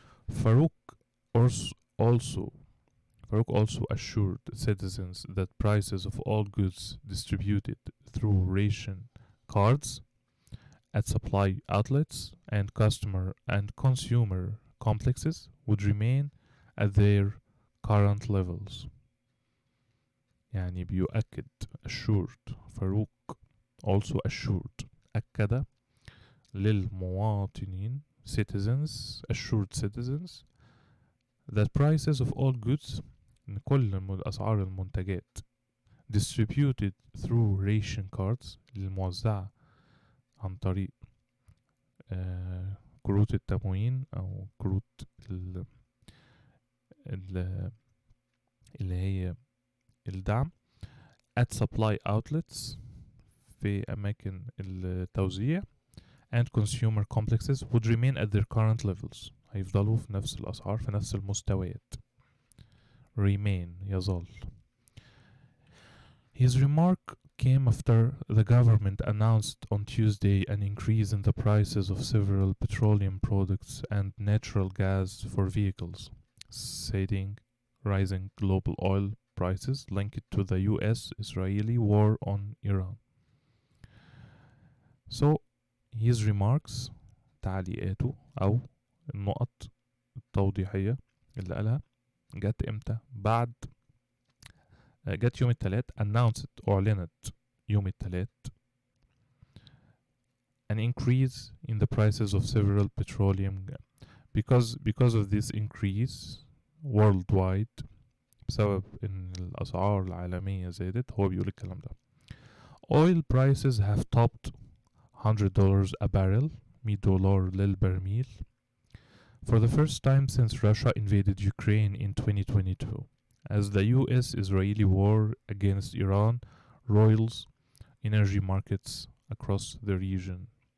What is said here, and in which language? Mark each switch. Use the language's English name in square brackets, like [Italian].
[English] Farouk also assured citizens that prices of all goods distributed through ration cards at supply outlets and customer and consumer complexes would remain at their current levels. [Arabic] يعني بيؤكد assured. [English] Farouk also assured, [Arabic] أكد للمواطنين, [English] assured citizens, that prices of all goods, [Arabic] كل أسعار المنتجات, [English] distributed through ration cards [Arabic] الموزعة عن طريق كروت التموين أو كروت ال- اللي هي الدعم [English] at supply outlets [Arabic] في أماكن التوزيع [English] and consumer complexes would remain at their current levels. [Arabic] هيفضلوا في نفس الأسعار في نفس المستويات. remain يظل. [English] His remark came after the government announced on Tuesday an increase in the prices of several petroleum products and natural gas for vehicles, citing rising global oil prices linked to the US-Israeli war on Iran. So, his remarks [Arabic] تعليقاته أو النقط التوضيحية اللي قالها جت امتى؟ بعد جت يوم الثلاث أعلنت يوم الثلاث [English] an increase in the prices of several petroleum because of this increase worldwide [Arabic] بسبب ان الأسعار العالمية زادت. هو بيقول الكلام ده. [English] Oil prices have topped $100 a barrel $100 للبرميل for the first time since Russia invaded Ukraine in 2022 as the US-Israeli war against Iran roils energy markets across the region.